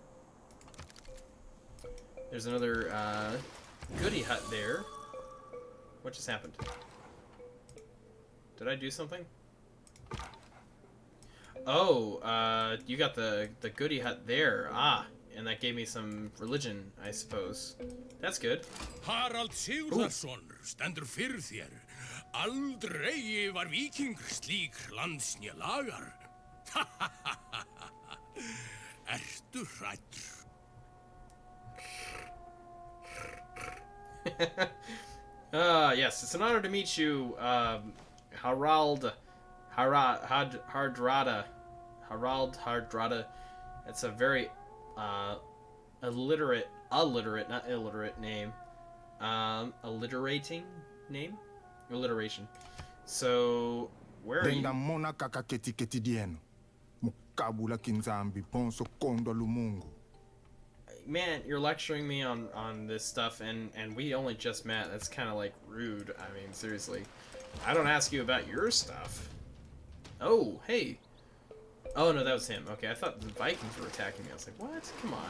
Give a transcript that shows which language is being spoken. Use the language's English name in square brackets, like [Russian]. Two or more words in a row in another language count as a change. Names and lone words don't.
[English] There's another goodie hut there. What just happened? Did I do something? Oh, you got the goodie hut there. Ah, and that gave me some religion, I suppose. That's good. [Icelandic] Harald Sigurðarson stendur fyrir þér. Aldrei var víkingur slík landsnja lagar. Ertu hræddur? [English] Yes, it's an honor to meet you, Harald Hardrada. Harald Hardrada. It's a very alliterate, not illiterate name. Alliterating name? Alliteration. So, where are you? [Kongo] Denga mona kakaketi keti dieno. Mukabula kinzambi ponso kondo lumungu. [English] Man, you're lecturing me on this stuff, and we only just met. That's kind of like rude. I mean, seriously. I don't ask you about your stuff. Oh, hey. Oh, no, that was him. Okay, I thought the Vikings were attacking me. I was like, what? Come on.